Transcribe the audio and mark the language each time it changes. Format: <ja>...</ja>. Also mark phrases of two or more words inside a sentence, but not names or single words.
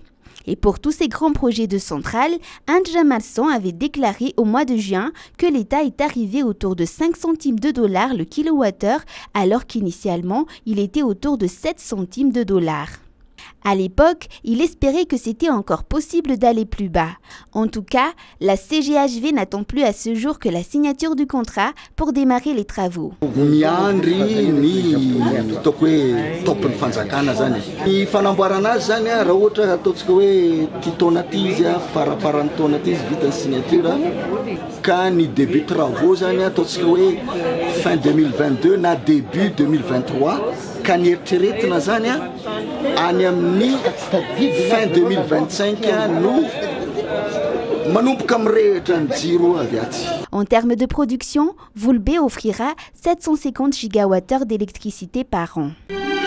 <fr>Et pour tous ces grands projets de centrales, Andja Marson avait déclaré au mois de juin que l'État est arrivé autour de 5 centimes de dollars le kilowattheure, alors qu'initialement, il était autour de 7 centimes de dollars. À l'époque, il espérait que c'était encore possible d'aller plus bas. En tout cas, la CGHV n'attend plus à ce jour que la signature du contrat pour démarrer les travaux.</fr> <mg>Miandry ny toko hoe topon'ny fanjakana zany. Ny fanamboarana azy zany raha ohatra ataontsika hoe ty taona ty izy faraparan'ny taona ty izy vita ny signature ka ny</mg> <fr>début travaux</fr> <mg>zany ataontsika hoe fin 2022 na début 2023 ka ny eritreretina zany any amin'ny fin 2025 no manomboka mirehitra ny jiro avy aty.</mg> <fr>En termes de production, Voulbé offrira 750 gigawattheures d'électricité par an.</fr>